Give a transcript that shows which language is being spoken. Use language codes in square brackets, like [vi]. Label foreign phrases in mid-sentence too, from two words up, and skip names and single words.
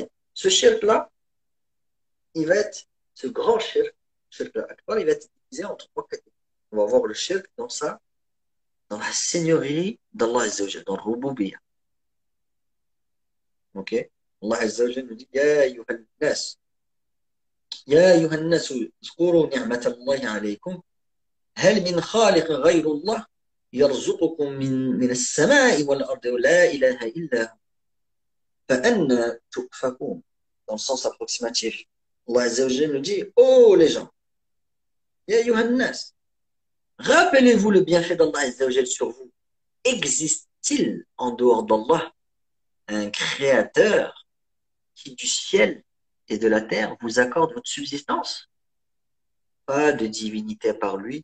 [fr] Ce shirk-là, il va être, ce grand shirk, [ar] الشرك الأكبر, [fr] il va être divisé en trois catégories. On va voir le shirk dans la seigneurie d'Allah [ar] عز وجل, [fr] dans le rububiyya. Ok? Allah [ar] عز وجل [fr] nous dit, [ar] يا أيها الناس يا أيها الناس, اذكروا نعمة الله عليكم, هل من خالق غير الله يرزقكم من السماء والأرض لا إله إلا هو فأنا تؤفكون. [fr] Dans le sens approximatif, Allah [ar] عز وجل [fr] nous dit, oh les gens, [ar] يا أيها الناس, [fr] rappelez-vous le bienfait d'Allah [ar] عز وجل [fr] sur vous. Existe-t-il en dehors d'Allah un créateur qui du ciel et de la terre vous accorde votre subsistance? Pas de divinité par lui.